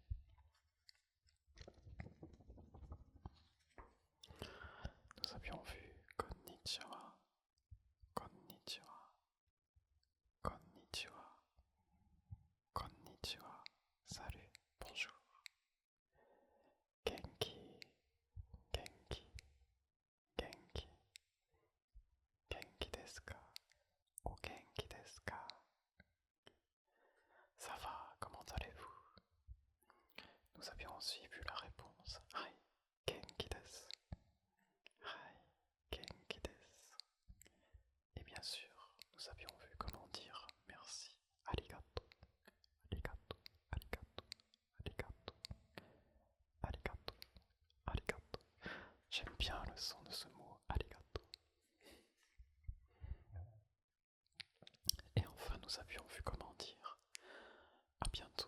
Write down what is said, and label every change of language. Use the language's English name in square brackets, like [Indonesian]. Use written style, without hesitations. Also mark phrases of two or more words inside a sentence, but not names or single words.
[French] Nous avions vu [Japanese] こんにちは、こんにちは、こんにちは、こんにちは, [French] salut, bonjour. [Japanese] 元気、元気、元気、元気ですか、お元気ですか. [French] Ça va, comment allez-vous? Nous avions aussi vu la réponse. [Japanese] はい、元気です。はい、元気です. [French] Et bien sûr, nous avions vu comment dire merci. [Japanese] ありがとう、ありがとう、ありがとう、ありがとう、ありがとう、ありがとう. [French] J'aime bien le son de ce mot, arigato. Et enfin, nous avions vu comment dire à bientôt.